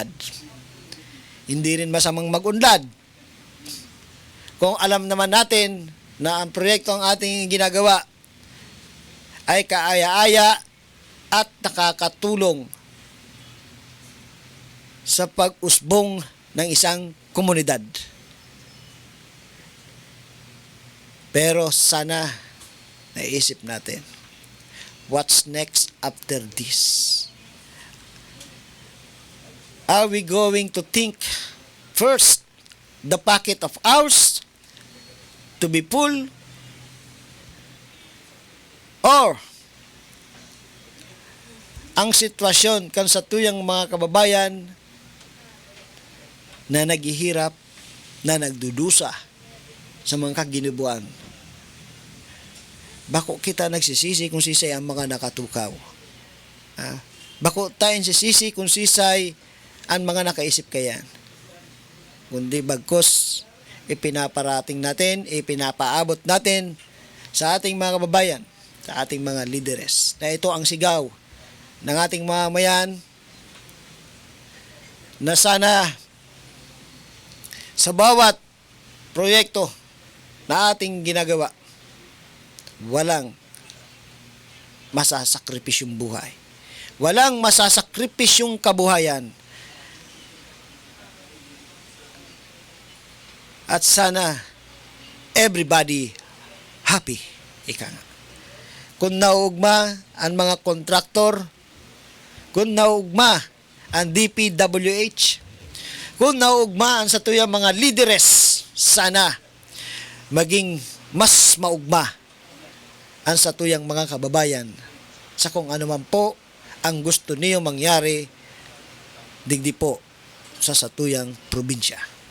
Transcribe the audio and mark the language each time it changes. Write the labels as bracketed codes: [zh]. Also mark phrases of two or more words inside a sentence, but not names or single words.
[tl] Hindi rin masamang mag-unlad kung alam naman natin na ang proyekto ang ating ginagawa ay kaaya-aya at nakakatulong sa pag-usbong ng isang komunidad. Pero sana naisip natin, [en] what's next after this? Are we going to think first the pocket of ours to be full, or [bik] ang sitwasyon kan sa tuyang mga kababayan na naghihirap, na nagdudusa sa mga kaginibuan? Bako kita nagsisisi kung sisay ang mga nakatukaw? Bako tayong sisisi kung sisay ang mga nakaisip kayan? [tl] Kundi bagkos ipinaparating natin, ipinapaabot natin sa ating mga kababayan, sa ating mga lideres, na ito ang sigaw ng ating mamamayan, na sana sa bawat proyekto na ating ginagawa, walang masasakripisyong buhay. Walang masasakripisyong kabuhayan. At sana [en] everybody happy. [tl] Ika nga. [bik] Kung naugma ang mga kontraktor, kung naugma ang DPWH, kung naugma ang sa tuyang mga lideres, sana maging mas maugma ang sa tuyang mga kababayan sa kung ano man po ang gusto niyo mangyari digdi po sa satuyang probinsya.